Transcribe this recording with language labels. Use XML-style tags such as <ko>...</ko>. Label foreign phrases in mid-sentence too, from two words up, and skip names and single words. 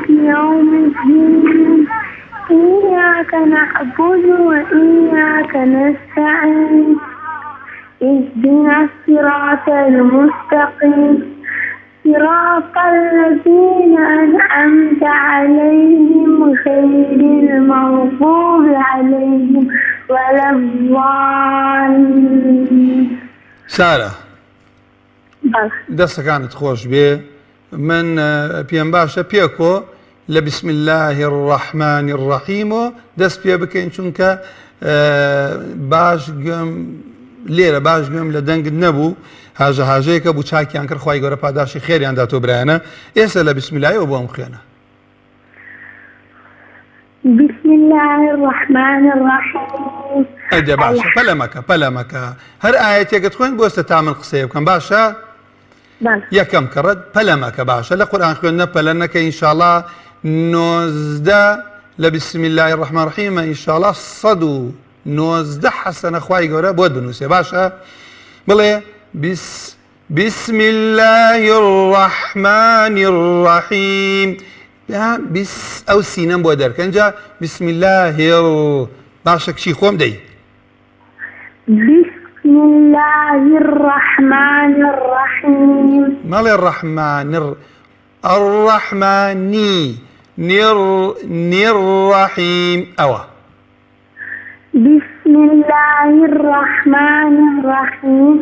<ar>يوم الدين إياك نعبد وإياك نستعين اهدنا الصراط المستقيم صراط الذين أنعمت عليهم غير المغضوب عليهم ولا الضالين.</ar> <ckb>سارة دەستەکانت خۆش بێ من پێم باشە پێکۆ لە</ckb> <ar>بسم الله الرحمن الرحیم</ar> <ckb>و دەست پێ بکەین چونکە باش گوێم لێرە باش گوێم لە دەنگت نەبوو هاژەیەکە بوو چاکیان کرد خوای گەورە پاداشی خێریان داتۆ برایانە ئێستا لە بسم اللهەوە بۆم خوێنە</ckb> <ar>بسم الله الرحمن الرحيم.</ar> <ckb>ئەدە باشە پەلەمەکە هەر ئاەتێکت خوێن بۆستە تا من قسەیە بکەم باشە یەکەم کەڕەت پەلەمەکە باشە لە قورئان خوێندنە پەلە نەکە ئینشاءڵڵا 19 لە</ckb> <ar>بسم الله الرحمن الرحیم</ar> <ckb>ئینشاءڵڵا 119 حەسەنە خوای گەورە بۆت بنووسێ باشە بڵێ</ckb> <ar>بسم الله الرحمن الرحیم</ar> <ckb>ئەو سینەم بۆ دەرکە اینجا</ckb> <ar>بسم الله</ar> <ckb>باشە کچی خۆم دەی</ckb> <ar>بسم الله الرحمن الرحيم. مالي الرحمن الرحيم أوا بسم الله الرحمن الرحيم.</ar>